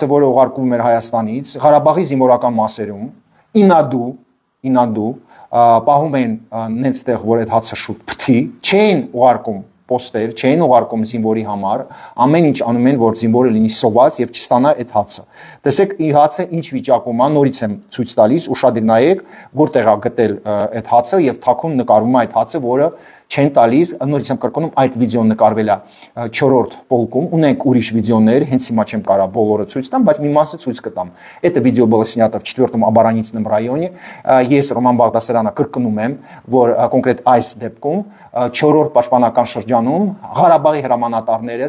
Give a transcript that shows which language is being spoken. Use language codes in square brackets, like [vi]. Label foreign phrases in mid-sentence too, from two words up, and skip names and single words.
[hy] որը ուղարկվում էր Հայաստանից, Ղարաբաղի զինվորական մասերում, ինադու, պահում են նենց տեղ, որ այդ հացը շուտ փթի, չէին ուղարկում պոստեր, չէին ուղարկում զինվորի համար, ամեն ինչ անում են, որ զինվորը լինի սոված եւ չստանա այդ հացը։ Տեսեք, ի հացը ինչ վիճակում է, նորից եմ ցույց տալիս, ուշադիր նայեք, որտեղ է գտել այդ հացը եւ թաքուն նկարում է այդ հացը, որը չեն տալիս, նորից եմ կրկնում, այդ վիդեոն նկարվել է 4-րդ полкում, ունենք ուրիշ վիդեոներ, հենց հիմա չեմ կարա բոլորը ցույց տամ, բայց մի մասը ցույց կտամ։ [ru] Это видео было снято в 4-м оборонительном районе։ [hy] Ես Ռոման Բաղդասարյանը կրկնում եմ, որ կոնկրետ այս դեպքում 4-րդ պաշտպանական շրջանում Ղարաբաղի հրամանատարները